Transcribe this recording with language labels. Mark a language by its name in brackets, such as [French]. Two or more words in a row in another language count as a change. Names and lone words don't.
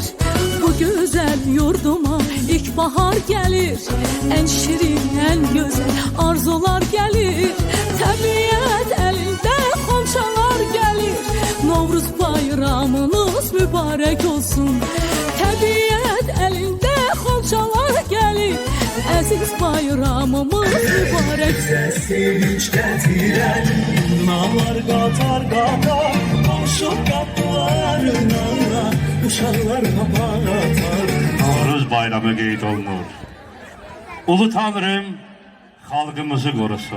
[Turkish] Bu güzel yurduma ilkbahar gelir. En şirin, en güzel arzular gelir. Təbiət elinde komşalar gelir. Novruz bayramınız mübarek olsun. Təbiət elinde komşalar gelir. [Azerbaijani] Əziz bayramımız mübarek. Bizə sevinç gətirən nalar qatar qatar, qonşu qapılarına uşaqlar papaq atar. Novruz bayramı qeyd olunur. Ulu Tanrım xalqımızı qorusun.